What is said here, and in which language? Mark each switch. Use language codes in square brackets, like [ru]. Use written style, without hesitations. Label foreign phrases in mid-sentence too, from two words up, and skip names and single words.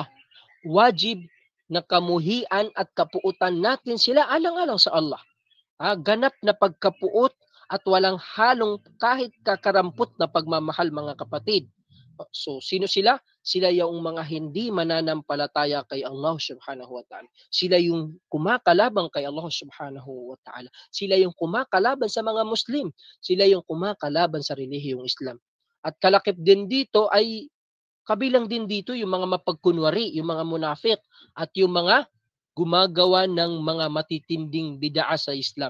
[tl] Wajib na kamuhian at kapuutan natin sila alang-alang sa Allah. Ganap na pagkapuot at walang halong kahit kakarampot na pagmamahal mga kapatid. So, sino sila? Sila yung mga hindi mananampalataya kay Allah [ar] subhanahu wa ta'ala. [tl] Sila yung kumakalaban kay Allah [ar] subhanahu wa ta'ala. [tl] Sila yung kumakalaban sa mga Muslim. Sila yung kumakalaban sa relihiyong Islam. At kalakip din dito ay kabilang din dito yung mga mapagkunwari, yung mga munafik at yung mga gumagawa ng mga matitinding bid'a sa Islam.